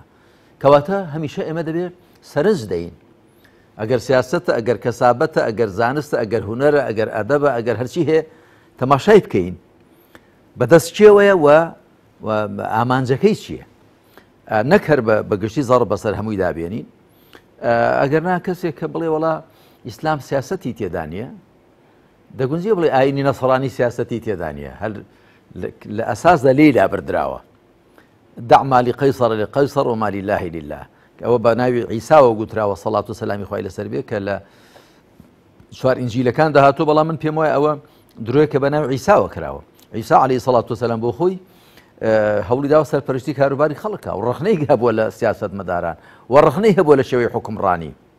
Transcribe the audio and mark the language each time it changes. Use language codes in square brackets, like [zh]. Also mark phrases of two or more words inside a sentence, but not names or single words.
[ckb] کەواتە هەمیشە ئێمە دەبێ سەرنج دەین ئەگەر سیاسەتە ئەگەر کەسابەتە ئەگەر زانستە ئەگەر هونەرە ئەگەر ئەدەبە ئەگەر هەرچی هەیە تەماشای بکەین بەدەست چێوەیە و ئامانجەکەی چییە نەک هەر بەگشتی زەڕ بەسەر هەمووی دابێنین. ئەگەر نا کەسێک کە بڵێ وەڵا ئیسلام سیاسەتی تێدا نیە دەگونجێ بڵێ ئاینی نەسڕانی سیاسەتی تێدا نیە هەر لە ئەساسدا لێیدا بردراوە [ar] دع ما لقەیسەر لقەیسەر وما لله لله [ckb] ئەوە بە ناوی عیساوە گوتراوە سەڵات و سەلامی خوای لەسەر بێ کە لە چوار ئینجیلەکان داهاتوو بەڵام من پێم وایە ئەوە درۆیە کە بە ناوی عیساوە کراوە. عیسا [ar] عەلەیهی سەڵات وسەلام [ckb] بۆ خۆی هەوڵی داوە سەرپەرشتی کاروباری خەڵکە و ڕخنەی هەبووە لە سیاسەت مەداران و ڕخنەی هەبووە لە شێوەی حوکمڕانی.